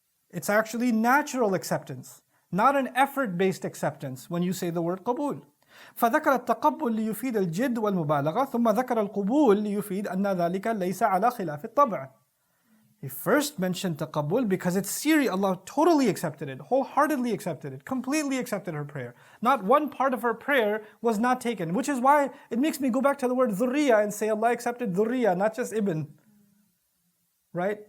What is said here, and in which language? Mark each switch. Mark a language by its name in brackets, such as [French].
[English] It's actually natural acceptance, not an effort-based acceptance when you say the word قبول. [Arabic] فذكر التقبل ليفيد الجد والمبالغة ثم ذكر القبول ليفيد أن ذلك ليس على خلاف الطبع. [English] He first mentioned taqabbul because it's serious. Allah totally accepted it, wholeheartedly accepted it, completely accepted her prayer. Not one part of her prayer was not taken, which is why it makes me go back to the word dhurriya and say Allah accepted dhurriya, not just ibn. Right?